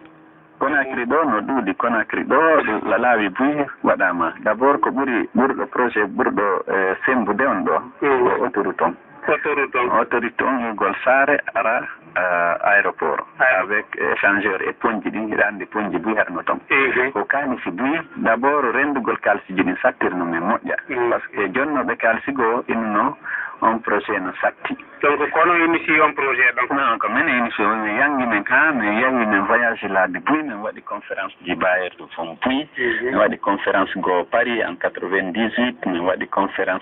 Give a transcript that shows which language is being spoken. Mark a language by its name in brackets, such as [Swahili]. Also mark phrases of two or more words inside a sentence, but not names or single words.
[Fula] Conakry ɗo no ɗuuɗi Conakry ɗo la laawi buyi waɗama d' abord ko ɓurɗo projet ɓurɗo sembude on ɗo ko autoroute on autorité on igol saare ara [French] aéroport avec échangeur [Fula] e poñji ɗin hiɗa andi poñji buyi harno toon ko kanisi buyi d' abord rendugol kalsiji ɗin sattirno men moƴƴa par ce que jonnoɓe kalsi goo inno on projet no satti donc kono initie on projet ɗon non ko min initie min yangi men ha min yahi min voyage laabi buyi min waɗi conférence ji bayer ɗo fon buyi min waɗi conférence go Paris en 98 min waɗi conférence